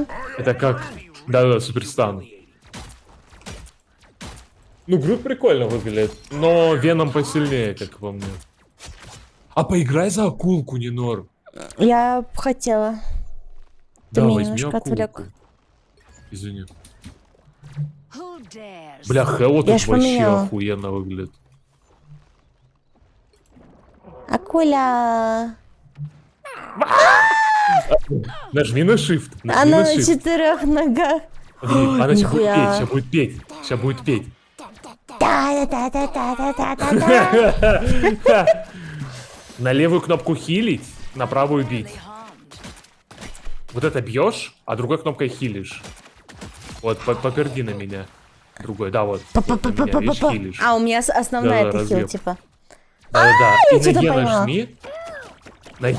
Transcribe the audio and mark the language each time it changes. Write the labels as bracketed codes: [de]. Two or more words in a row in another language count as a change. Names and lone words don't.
[ru] Это как... Да, суперстан. Ну, Грут прикольно выглядит, но Веном посильнее, как по мне. А поиграй за акулку, Нинор. Я б хотела. Ты Да, меня возьми немножко акулку. отвлек. Извини. [en] Who dares? [ru] Бля, Хэлло Я тут ж вообще поменяла. охуенно выглядит. Акуля. Нажми на shift. Нажми Она на на shift. 4 ногах. Смотри, она сейчас будет нихуя. петь, сейчас будет петь. Да-да-да-да-да-да-да. На левую кнопку хилить, на правую бить. Вот это бьешь, а другой кнопкой хилишь. Вот, поперди на меня. Другой, да, вот. Вот на меня, видишь, хилишь. А, у меня основная Да-да, это хил, разъем. типа. Да. я И на что-то Е поняла. нажми. На Е,